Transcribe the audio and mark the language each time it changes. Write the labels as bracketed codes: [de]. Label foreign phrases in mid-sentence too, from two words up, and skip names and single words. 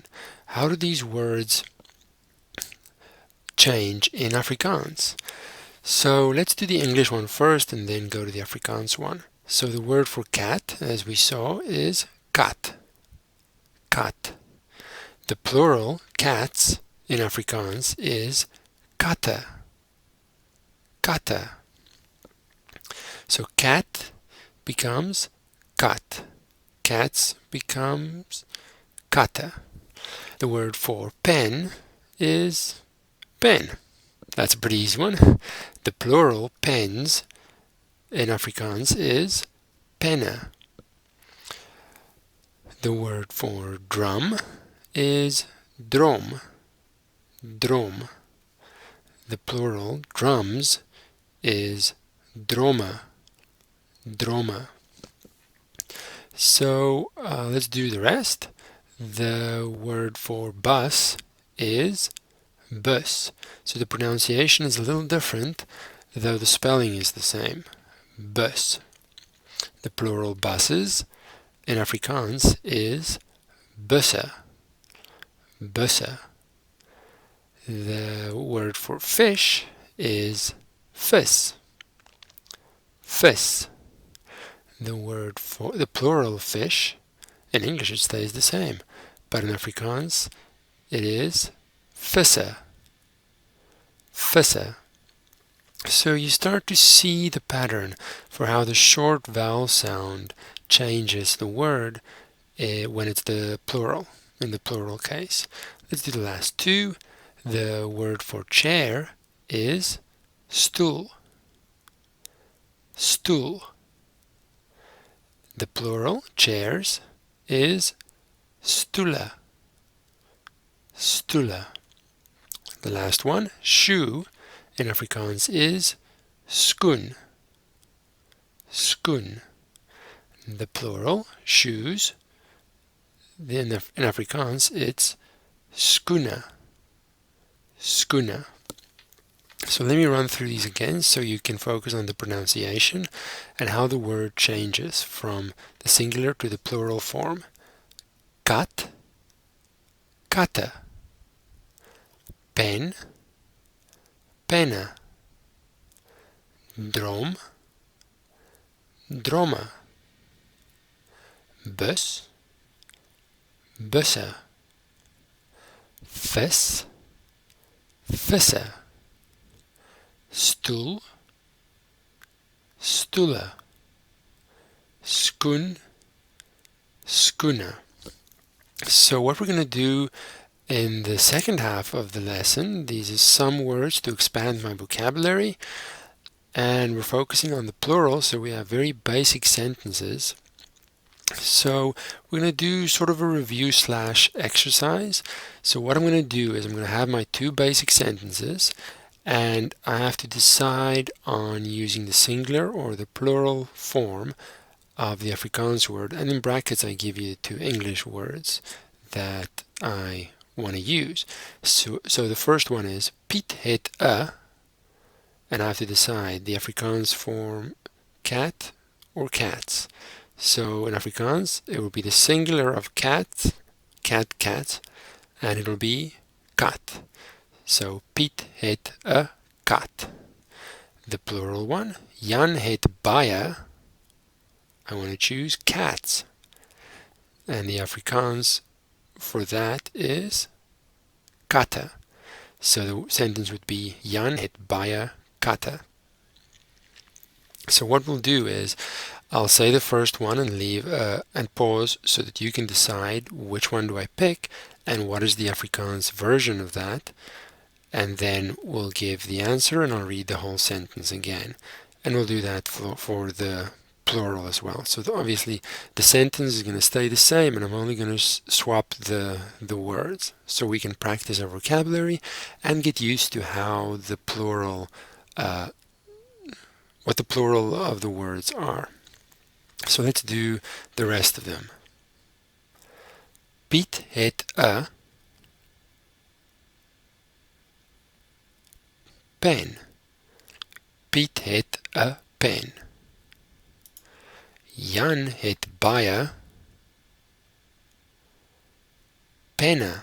[en] How do these words change in Afrikaans? So let's do the English one first and then go to the Afrikaans one. So the word for cat, as we saw, is kat. Kat. The plural, cats, in Afrikaans is katte. Katte. So cat becomes kat. Cats becomes katte. The word for pen is pen. That's a pretty easy one. The plural, pens, in Afrikaans is penne. The word for drum is drom. Drom. The plural, drums, is drome. Drome. So let's do the rest. The word for bus is bus. So the pronunciation is a little different, though the spelling is the same. Bus. The plural buses in Afrikaans is busse. Busse. The word for fish is vis. Vis. The word for the plural fish, in English it stays the same, but in Afrikaans it is visse. Visse. So you start to see the pattern for how the short vowel sound changes the word when it's the plural, in the plural case. Let's do the last two. The word for chair is stoel. Stoel. The plural, chairs, is stoele. Stoele. The last one, shoe, in Afrikaans is skoen. Skoen. The plural, shoes, in Afrikaans it's skoene. Skoene. So let me run through these again so you can focus on the pronunciation and how the word changes from the singular to the plural form. [af] Kat, katte. Pen, penne. Drom, dromme. Bus, busse. Vis, visse. Stoel, stoele. Skoen, skoene. [en] So what we're going to do in the second half of the lesson, these are some words to expand my vocabulary, and we're focusing on the plural, so we have very basic sentences So we're going to do sort of a review slash exercise. So what I'm going to do is I'm going to have my two basic sentences, and I have to decide on using the singular or the plural form of the Afrikaans word, and in brackets I give you two English words that I want to use. So the first one is [af] Piet het [en] and I have to decide the Afrikaans form cat or cats. So in Afrikaans it will be the singular of cat, cat, and it'll be kat. [af] So Piet het kat. [en] The plural one, [af] Jan het baie. [en] I want to choose cats. And the Afrikaans for that is katte. So the sentence would be [af] Jan het baie katte. [en] So what we'll do is I'll say the first one and leave and pause so that you can decide which one do I pick and what is the Afrikaans version of that, and then we'll give the answer and I'll read the whole sentence again, and we'll do that for the plural as well. So obviously the sentence is going to stay the same, and I'm only going to swap the words so we can practice our vocabulary and get used to how the plural what the plural of the words are. So let's do the rest of them. [af] Piet het pen. Piet het pen. Jan het baie penne.